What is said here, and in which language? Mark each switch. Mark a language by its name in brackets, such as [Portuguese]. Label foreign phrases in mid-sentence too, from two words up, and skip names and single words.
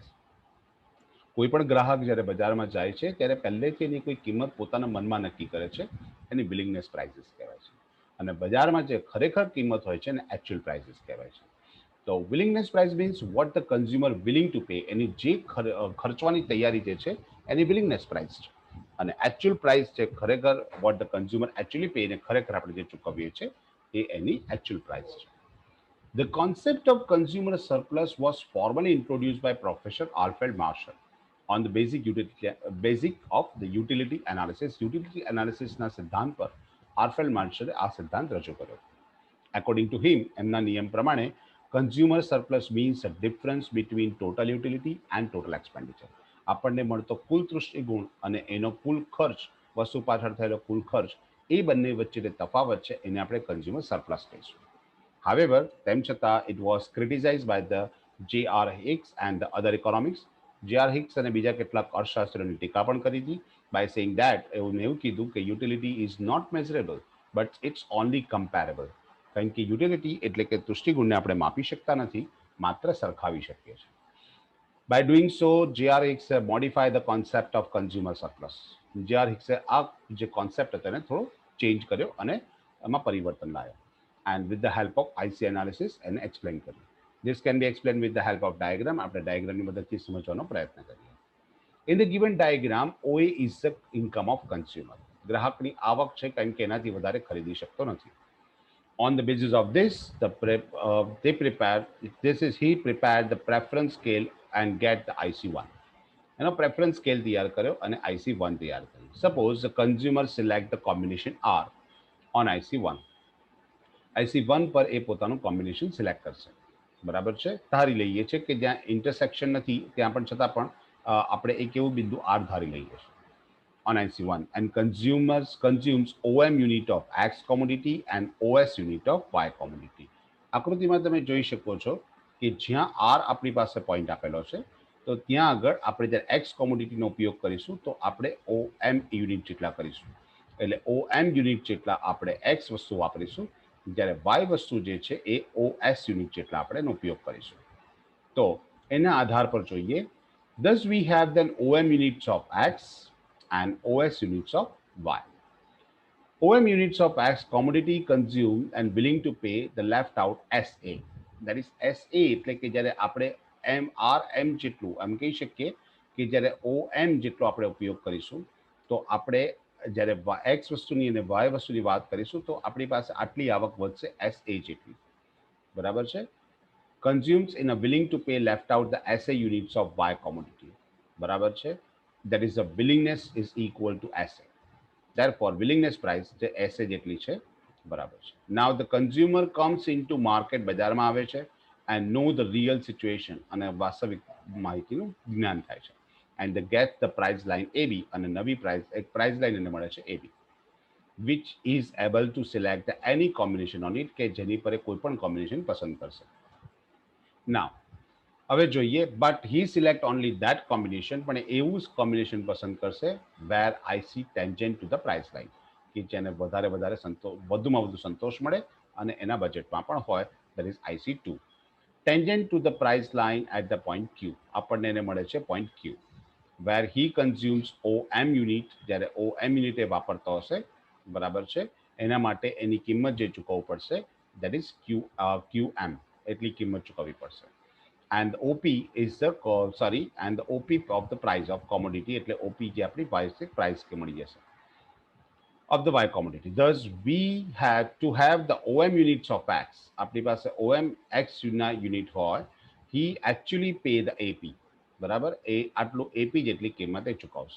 [Gujarati] કોઈ પણ ગ્રાહક જ્યારે બજારમાં જાય છે ત્યારે પહેલેથી એની કોઈ કિંમત પોતાના મનમાં નક્કી કરે છે એની [English] willingness prices [Gujarati] કહેવાય છે અને બજારમાં જે ખરેખર કિંમત હોય છે એને [English] actual prices [Gujarati] કહેવાય છે. તો [English] willingness price means what the consumer willing to pay [Gujarati] એની જે ખર્ચવાની તૈયારી જે છે એની [English] willingness price [Gujarati] છે અને [English] actual price [Gujarati] છે ખરેખર [English] what the consumer actually pay [Gujarati] એને ખરેખર આપણે જે ચૂકવીએ છીએ એ એની [English] actual price [Gujarati] છે. [English] The concept of consumer surplus was formally introduced by Professor Alfred Marshall on the basic of the utility analysis. Utility analysis [Gujarati] ના સિદ્ધાંત પર આલ્ફ્રેડ માર્શલે આ સિદ્ધાંત રજૂ કર્યો. [English] According to him, [Gujarati] એમના નિયમ પ્રમાણે [English] consumer surplus means a difference between total utility and total expenditure. [Gujarati] આપણને મળતો કુલ તૃષ્ટિ ગુણ અને એનો કુલ ખર્ચ વસ્તુ પાછળ થયેલો કુલ ખર્ચ એ બંને વચ્ચે જે તફાવત છે એને આપણે [English] consumer surplus [Gujarati] કહીશું. [English] However, [Gujarati] તેમ છતાં [English] it was criticized by the J.R. Hicks and the other economics જે.આર. [Gujarati] હિક્સ અને બીજા કેટલાક અર્થશાસ્ત્રીઓની ટીકા પણ કરી હતી [English] by saying that [Gujarati] એવું કીધું કે [English] utility is not measurable but it's only comparable. [Gujarati] કારણ કે યુટિલિટી એટલે કે દૃષ્ટિગુણને આપણે માપી શકતા નથી, માત્ર સરખાવી શકીએ છીએ. [English] By doing so, J.R. Hicks modified the concept of consumer surplus. [Gujarati] J.R. Hicks આ જે કોન્સેપ્ટ હતો એને થોડો ચેન્જ કર્યો અને એમાં પરિવર્તન લાવ્યો. [English] And with the help of IC analysis [Gujarati] એને એક્સપ્લેન કર્યું. [English] This can be explained with the help of diagram. [Gujarati] આપણે ડાયાગ્રામની મદદથી સમજવાનો પ્રયત્ન કરીએ. [English] In the given diagram, OA is the income of consumer. [Gujarati] ગ્રાહકની આવક છે કારણ કે એનાથી વધારે ખરીદી શકતો નથી. [English] On the basis of this, he prepared the preference scale and get the IC1. [Gujarati] એનો પ્રેફરન્સ સ્કેલ તૈયાર કર્યો અને IC1 તૈયાર કર્યું. [English] સપોઝ the consumer select the combination R on IC1. [Gujarati] IC1 પર એ પોતાનું કોમ્બિનેશન સિલેક્ટ કરશે. બરાબર છે. ધારી લઈએ છે કે જ્યાં ઇન્ટરસેક્શન નથી ત્યાં પણ છતાં પણ આપણે એક એવું બિંદુ R ધારી લઈએ છીએ [English] on IC1 and consumes OM unit of X commodity and OS unit of Y commodity. [Gujarati] આકૃતિમાં તમે જોઈ શકો છો કે જ્યાં R આપણી પાસે પોઈન્ટ આપેલો છે તો ત્યાં આગળ આપણે જ્યારે એક્સ કોમોડિટીનો ઉપયોગ કરીશું તો આપણે OM યુનિટ જેટલા કરીશું. એટલે OM યુનિટ જેટલા આપણે એક્સ વસ્તુ વાપરીશું, જ્યારે વાય વસ્તુ જે છે એ OS યુનિટ જેટલા આપણે એનો ઉપયોગ કરીશું. તો એના આધાર પર જોઈએ. [English] Thus we have then OM units of X and OS units of Y. OM units of X commodity consumed and willing to pay the left out SA. That is SA [Gujarati] એટલે કે જ્યારે આપણે RM જેટલું એમ કહી શકીએ કે જ્યારે OM જેટલો આપણે ઉપયોગ કરીશું તો આપણે જ્યારે X વસ્તુની અને Y વસ્તુની વાત કરીશું તો આપણી પાસે આટલી આવક વધશે SA જેટલી. બરાબર છે. [English] Consumes in a willing to pay left out the SA units of Y commodity. [Gujarati] બરાબર છે. [English] That is the willingness is equal to SA. Therefore, willingness price [Gujarati] જે SA જેટલી છે. બરાબર છે. [English] Now the consumer comes into market, [Gujarati] બજારમાં આવે છે [English] and know the real situation [Gujarati] અને વાસ્તવિક માહિતીનું જ્ઞાન થાય છે. [English] And they get the price line AB [Gujarati] અને નવી price એક price line એને મળે છે AB, [English] which is able to select any combination on it [Gujarati] કે જેની પર કોઈ પણ combination પસંદ કરશે. Now હવે જોઈએ [English] but he select only that combination [Gujarati] પણ એવું જ combination પસંદ કરશે [English] where I see tangent to the price line [Gujarati] કે જેને વધારે વધુમાં વધુ સંતોષ મળે અને એના બજેટમાં પણ હોય. [English] that is IC2. Tangent to the price line at the point Q. [Gujarati] આપણને એને મળે છે [English] point Q where he consumes OM unit. [Gujarati] જ્યારે OM unit એ વાપરતો હશે, બરાબર છે, એના માટે એની કિંમત જે ચૂકવવું પડશે [English] that is QM [Gujarati] એટલી કિંમત ચૂકવવી પડશે. [English] And the OP is the and the OP of the price of commodity [Gujarati] એટલે OP જે આપણી price કે મળી જશે [English] of the Y commodity. Thus we had to have the OM units of X. [Gujarati] આપણી પાસે OM X ના યુનિટ હોય, [English] he actually pay the AP. [Gujarati] બરાબર, એ આટલું AP જેટલી કિંમત એ ચૂકવશે.